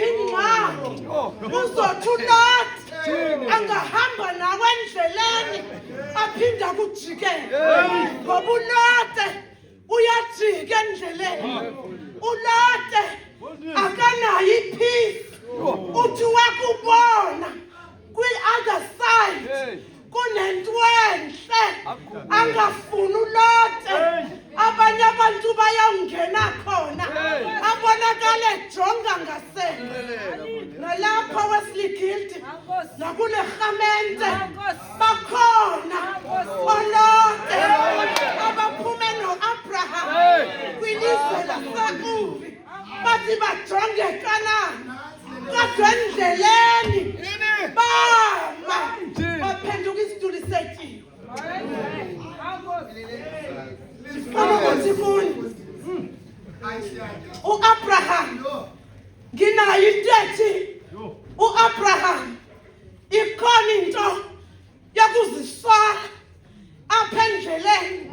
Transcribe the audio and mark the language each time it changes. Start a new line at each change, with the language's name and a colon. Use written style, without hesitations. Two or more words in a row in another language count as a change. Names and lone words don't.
Xhosa: ingxaki uzothi uLot angahamba nawe endleleni aphinde akujikele ngoba uLot uyajika endleleni uLot akanayo ipeace uthi wakubona kwi-
English: other side
Xhosa: kunento enhle angafuni uLot abanye abantu bayawungena khona abonakale ejonga ngasele nalapha Wesley Guild nakule rhamente bakhona oLot abaphume no-Abraham kwilizwe lase-Uri bathi bajonge Kanani kodwa endleleni bama baphenduka isituli setyiwe. Ndifuna ukuthi kuni u-Abraham nginayo into ethi u-Abraham ikhona into yokuzisola apha endleleni.